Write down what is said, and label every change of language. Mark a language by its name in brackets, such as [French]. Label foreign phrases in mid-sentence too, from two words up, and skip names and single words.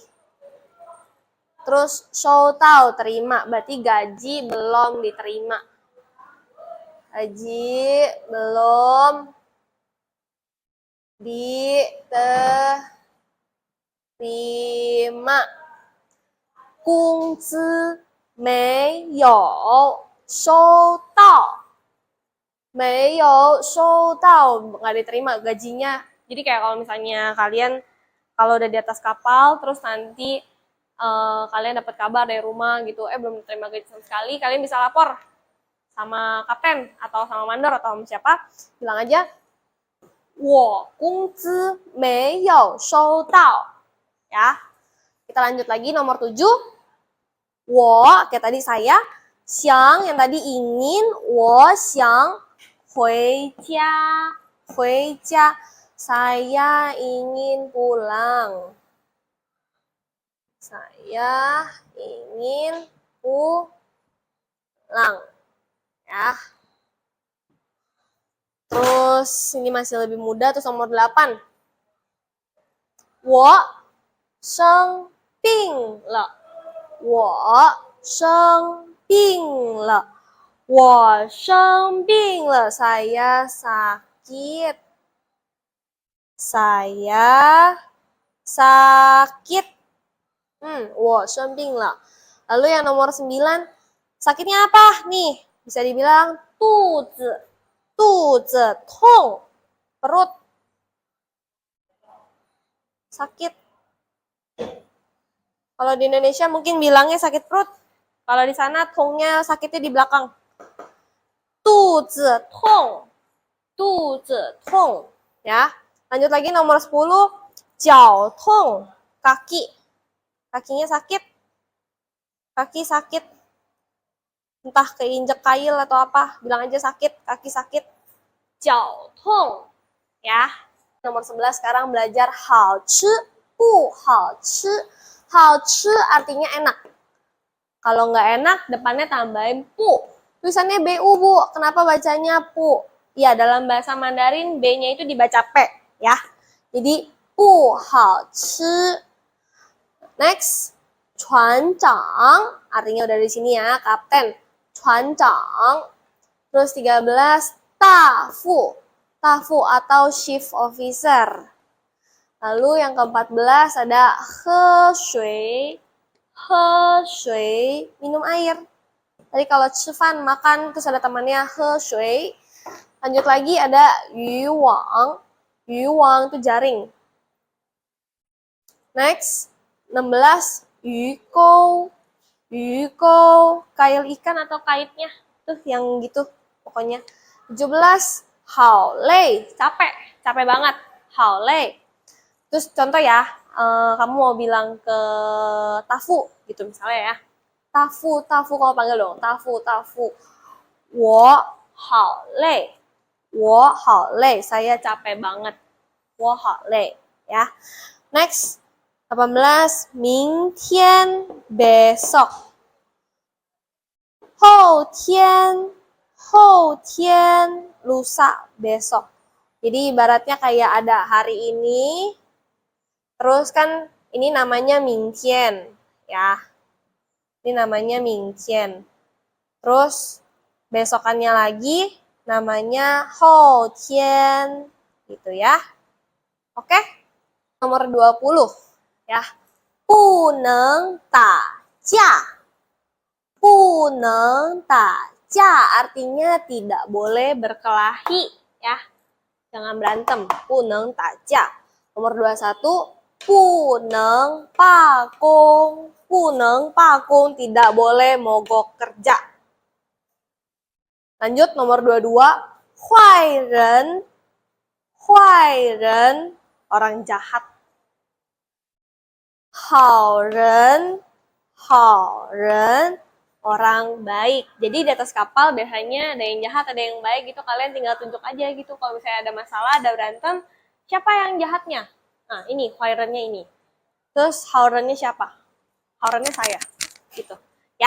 [Indonesian] Terus show tau terima, berarti gaji belum diterima. Gaji belum diterima. [Chinese] 工资没有收到. 没有收到, [Indonesian] nggak diterima gajinya. Jadi kayak kalau misalnya kalian kalau udah di atas kapal terus nanti kalian dapat kabar dari rumah gitu, belum terima gaji sama sekali, kalian bisa lapor sama kapten atau sama mandor atau sama siapa, bilang aja, [Chinese] 我工资没有收到. [Indonesian] Ya, kita lanjut lagi nomor 7. 我 kayak tadi saya, 想 yang tadi ingin, [Chinese] 我想回家, 回家, [Indonesian] saya ingin pulang. Saya ingin pulang. Ya. Terus ini masih lebih mudah, terus nomor 8. [Chinese] 我生病了. 我生病了. 我生病了. [Indonesian] Saya sakit. Saya sakit. [Chinese] 我生病了. [Indonesian] Lalu yang nomor 9, sakitnya apa nih? Bisa dibilang [Chinese] 肚子痛, [Indonesian] perut. sakit. Kalau di Indonesia mungkin bilangnya sakit perut. Kalau di sana tongnya sakitnya di belakang. [Chinese] 肚子痛 肚子痛 ya. [Indonesian] Lanjut lagi nomor 10, [Chinese] 脚痛 kaki. [Indonesian] Kakinya sakit. Kaki sakit. Entah keinjek kail atau apa, bilang aja sakit, kaki sakit. [Chinese] 脚痛 [Indonesian] ya. Nomor 11 sekarang belajar [Chinese] 好吃不好吃. [Indonesian] 好吃 artinya enak. Kalau nggak enak depannya tambahin pu. Tulisannya BU, Bu. Kenapa bacanya pu? Ya, dalam bahasa Mandarin B-nya itu dibaca P, ya. [Chinese] Jadi, bu hao chi. Next, chuan zhang. [Indonesian] Artinya udah di sini ya, kapten. [Chinese] 船长. Terus 13, 大副. 大副 [Indonesian] atau chief officer. Lalu yang ke-14 ada [Chinese] 喝水. 喝水, [Indonesian] minum air. Tadi kalau cifan makan, terus ada temannya [Chinese] 喝水. [Indonesian] Lanjut lagi ada [Chinese] 渔网. 渔网 [Indonesian] itu jaring. [Chinese] Next, 16, 鱼钩. 鱼钩, [Indonesian] kail ikan atau kaitnya. Tuh yang gitu pokoknya. 17, [Chinese] 好累, [Indonesian] capek. Capek banget. [Chinese] 好累. [Indonesian] Terus contoh ya, kamu mau bilang ke Tafu gitu misalnya ya. Tafu, Tafu kamu panggil dong. [Chinese] Tafu, Tafu. 我好累. 我好累. [Indonesian] Saya capek banget. [Chinese] 我好累 ya. [Indonesian] Next, 18. [Chinese] 明天 besok. 后天 后天 [Indonesian] lusa besok. Jadi ibaratnya kayak ada hari ini. Terus kan ini namanya mingtian ya. Ini namanya mingtian. Terus besokannya lagi namanya houtian gitu ya. Oke? Nomor 20 ya. [Chinese] 不能打架. 不能打架 [Indonesian] artinya tidak boleh berkelahi ya. Jangan berantem. [Chinese] 不能打架. Nomor 21, 不能罢工. 不能罢工, [Indonesian] tidak boleh mogok kerja. Lanjut nomor 22, [Chinese] 坏人. 坏人, [Indonesian] orang jahat. [Chinese] 好人. 好人, [Indonesian] orang baik. Jadi di atas kapal biasanya ada yang jahat, ada yang baik gitu. Kalian tinggal tunjuk aja gitu. Kalau misalnya ada masalah, ada berantem, siapa yang jahatnya? Nah, ini, Huairennya ini. Terus Haurennya siapa? Haurennya saya. Gitu. Ya.